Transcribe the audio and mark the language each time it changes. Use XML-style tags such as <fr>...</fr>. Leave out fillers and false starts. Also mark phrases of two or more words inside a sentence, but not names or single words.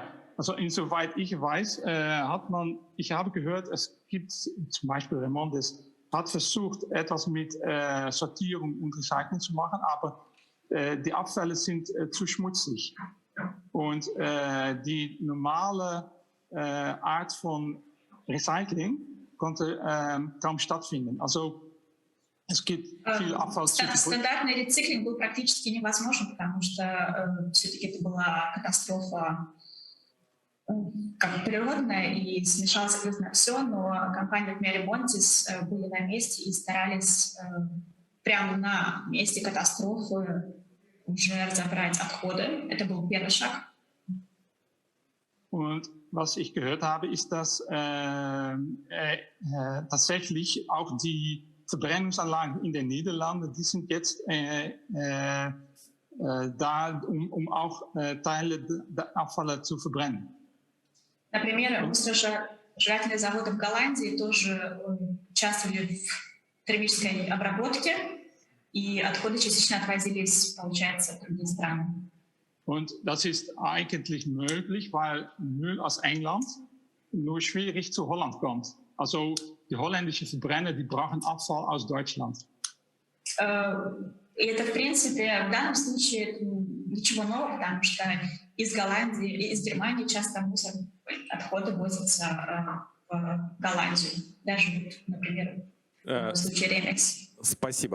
<de>Also insoweit ich weiß, ich habe gehört, es gibt zum Beispiel REMEX hat versucht, etwas mit Sortierung und Recycling zu machen, aber die Abfälle sind zu schmutzig. Und die normale Art von Recycling konnte kaum stattfinden. Also es gibt viel Abfall.</de> <ru>Стандартный рециклинг был практически невозможен, потому что все-таки это была катастрофа как природная, и смешалось абсолютно все, но компании, например, REMEX были на месте и старались прямо на месте катастрофы уже разобрать отходы. Это был первый шаг.</ru> <de>Und was ich gehört habe, ist, dass tatsächlich auch die Verbrennungsanlagen in den Niederlanden, die sind jetzt da, um auch Teile der Abfälle zu verbrennen.</de> <ru>Например, мусоросжигательные заводы в Голландии тоже участвовали в термической обработке, и отходы частично отвозились, получается, в другие страны.</ru> <de>Und das ist eigentlich möglich, weil Müll aus England nur schwierig zu Holland kommt. Also die holländischen Verbrenner, die brauchen Abfall aus Deutschland.</de> <ru>И это, в принципе, в данном случае ничего нового, потому что из Голландии, из Германии часто отходы возятся в Голландию. Даже, например, в случае REMEX. Спасибо.</ru>